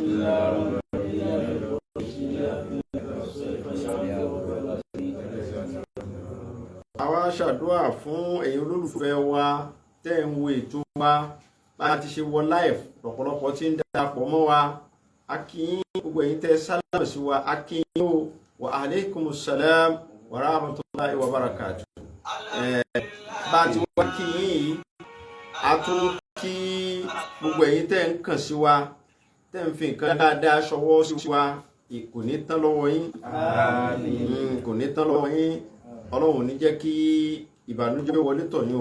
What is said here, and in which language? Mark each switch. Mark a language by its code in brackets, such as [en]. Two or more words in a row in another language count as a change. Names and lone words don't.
[yo] àwa ṣàdúrà fún ẹ̀yin olólùfẹ́ wa tẹ́ ń wo ètò wa bá ti ṣe wọ live, lọ́pọ̀lọpọ̀ tí ń darapọ̀ mọ́ wa. a kí yín gbogbo ẹ̀yin tẹ́ sálámù sí wa, a kí yín o, [ar] وعليكم السلام ورحمة الله وبركاته. [yo] bá ti wá kí yín yìí, a tún kí gbogbo ẹ̀yin tẹ́ ń kàn sí wa, tẹ́ ń fi nǹkan dáadáa ṣọwọ́ sí wa. kò ní tán lọ́wọ́ yín, kò ní tán lọ́wọ́ yín. Ọlọ́run ní jẹ́ kí ìbànújẹ́ wọlé tọ̀ yín o.